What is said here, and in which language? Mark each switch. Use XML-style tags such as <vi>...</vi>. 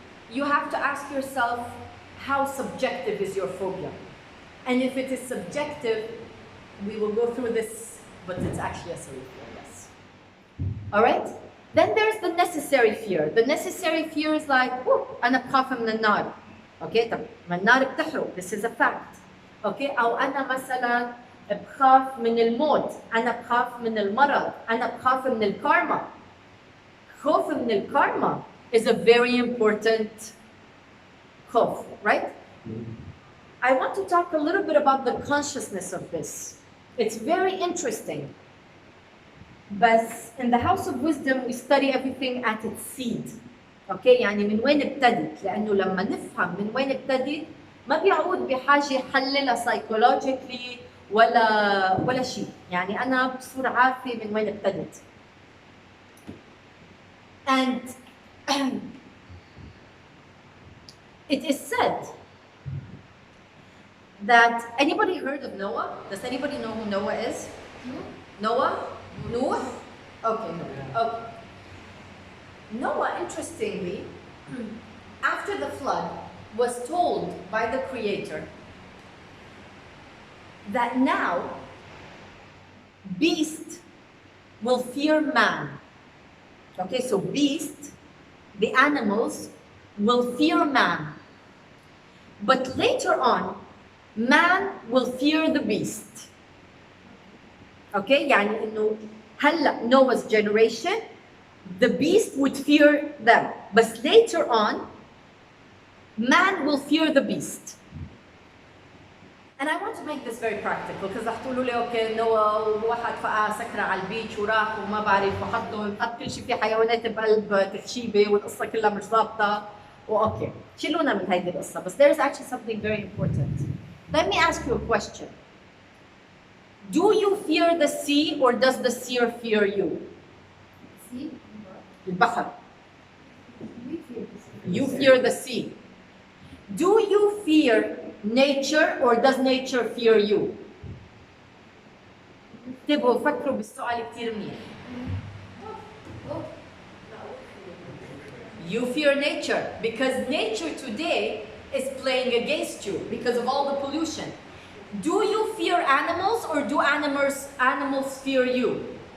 <en>You have to ask yourself, how subjective is your phobia? And if it is subjective, we will go through this, but it's actually a silly fear, yes. All right? Then there's the necessary fear. The necessary fear is like,</en> <ar>أنا بخاف من النار. Okay, طب ما النار بتحرق.</ar> <en>This is a fact.</en> <ar>Okay, أو أنا مثلا بخاف من الموت. أنا بخاف من المرض. أنا بخاف من الكارما. خوف من الكارما</ar> <en>is a very important خوف, right? I want to talk a little bit about the consciousness of this. It's very interesting. But in the House of Wisdom, we study everything at its seed.</en> <ar>Okay, يعني من وين ابتدت؟ لأنه لما نفهم من وين ابتدت ما بيعود بحاجة يحللها psychologically ولا شيء. يعني أنا بصير عارفة من وين ابتدت.</ar> <en>And it is said that, anybody heard of Noah? Does anybody know who Noah is? Noah? Noah? Okay, no. Okay. Noah, interestingly, after the flood, was told by the Creator that now beast will fear man. Okay, so beast, the animals, will fear man. But later on, man will fear the beast. Okay,</en> <ar>يعني إنه هلا</ar> <en>Noah's generation, the beast would fear them. But later on, man will fear the beast. And I want to make this very practical because</en> <ar>رح تقولوا لي اوكي نوى واحد فقع سكرة على البيتش وراح وما بعرف حط كل شيء في حيوانات بقلب تخشيبه والقصه كلها مش ضابطه واوكي شيلونا من هيدي القصه بس</ar> <en>there is actually something very important. Let me ask you a question. Do you fear the sea or does the sea fear you? See?</en> <ar>البحر.</ar> <en>We feel the same. You fear the sea. Do you fear nature or does nature fear you?</en> <ar>انتبهوا فكروا بالسؤال كثير منيح.</ar> <en>You fear nature because nature today is playing against you because of all the pollution. Do you fear animals or do animals fear you?</en>